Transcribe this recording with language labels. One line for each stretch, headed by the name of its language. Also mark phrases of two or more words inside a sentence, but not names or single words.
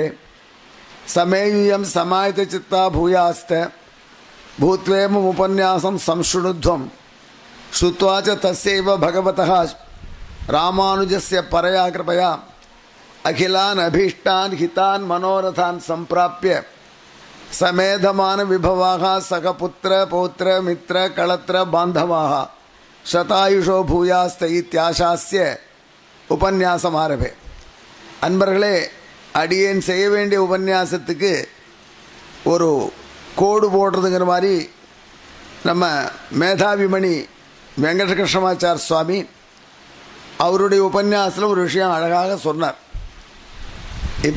Sanskrit: समेयुयं समाहितचित्ता भूयास्त भूत्वेमम् उपन्यासं संशृणुध्वम् श्रुत्वा च तस्यैव भगवतः रामानुजस्य परया कृपया अखिलान् अभीष्टान् हितान् मनोरथान् सम्प्राप्य समेधमान विभवाः सकपुत्र पौत्र मित्र कलत्र बान्धवाः शतायुषो भूयास्त इत्याशास्य उपन्यासमारभे.
Tamil: அன்பர்களே, அடியேன் செய்ய வேண்டிய உபன்யாசத்துக்கு ஒரு கோடு போடுறதுங்கிற மாதிரி நம்ம மேதாவிமணி வெங்கடகிருஷ்ணமாச்சார் சுவாமி அவருடைய உபன்யாசத்தில் ஒரு விஷயம் அழகாக சொன்னார்.